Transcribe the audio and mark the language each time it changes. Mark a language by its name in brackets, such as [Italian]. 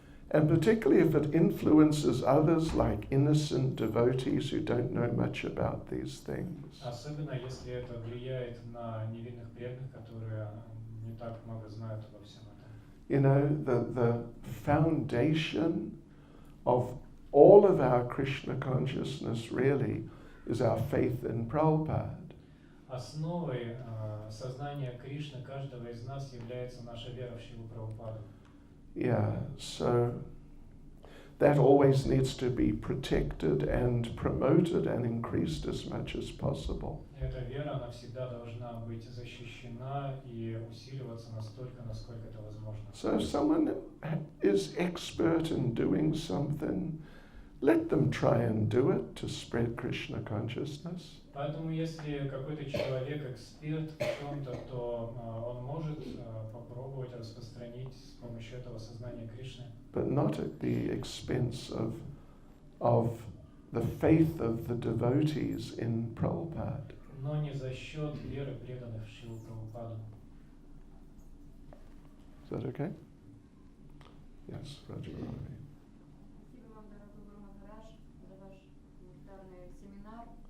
[English] And particularly if it influences others like innocent devotees who don't know much about these things. [Russian] Особенно если это влияет на невинных преданных, которые не так много знают обо всем этом. [English] The foundation of all of our Krishna consciousness really is our faith in Prabhupada. [Russian] Основой сознания Кришны каждого из нас является наша вера в Шрилу Прабхупаду. [English] Yeah, so that always needs to be protected and promoted and increased as much as possible. [Russian] Эта вера, она всегда должна быть защищена и усиливаться настолько, насколько это возможно. [English] So if someone is expert in doing something, let them try and do it to spread Krishna consciousness. [Russian] Поэтому, если какой-то человек эксперт в чем-то, то он может попробовать распространить с помощью этого сознания Кришны. [English] But not at the expense of the faith of the devotees in Prabhupada. [Russian] Но не за счет веры преданных в Шрилу Прабхупаду. [English] Is that okay? Yes, Raja. [Russian] Спасибо вам, дорогой Гуру Махарадж, за ваш гуманитарный семинар.